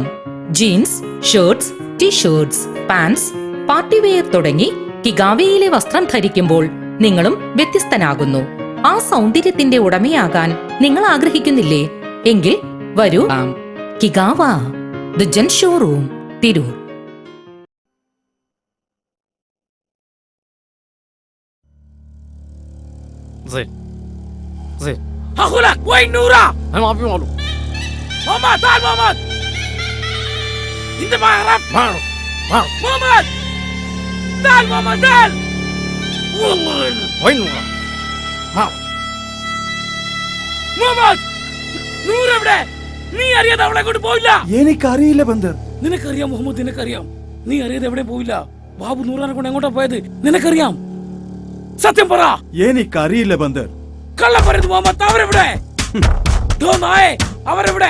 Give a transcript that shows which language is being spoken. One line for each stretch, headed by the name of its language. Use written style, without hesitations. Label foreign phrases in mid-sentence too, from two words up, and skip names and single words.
English: jeans, shirts, t-shirts, pants, partywear
Malayalam: തുടങ്ങി കിഗാവയിലെ വസ്ത്രം ധരിക്കുമ്പോൾ നിങ്ങളും വ്യത്യസ്തനാകുന്നു. ആ സൗന്ദര്യത്തിന്റെ ഉടമയാകാൻ നിങ്ങൾ ആഗ്രഹിക്കുന്നില്ലേ? എങ്കിൽ വരൂ. കിഗാവ ദ ജെൻ ഷോറൂം, തിരൂർ.
Arabic: زين زين هاخذك وين نورا؟ انا ما في معلوم. ماما تعال ماما. انت ما اعرف. ما اعرف ماما تعال ماما تعال. والله وين نورا؟ ما
Malayalam: ماما നൂറ് എവിടെ? നീ അറിയാതെ അവളെ കൊണ്ട് പോയില്ല. എനിക്കറിയില്ല ബന്ദർ. നിനക്കറിയാം മുഹമ്മദ്, നിനക്കറിയാം. നീ അറിയാതെ എവിടെ പോയില്ല. ബാബു നൂറാനെ കൊണ്ട് എങ്ങോട്ടാ പോയത് നിനക്കറിയാം. സത്യം പറ. എനിക്കറിയില്ല ബന്ദർ. കള്ളം പറയുന്നു മുഹമ്മദ്. അവരെവിടെ? അവരെവിടെ?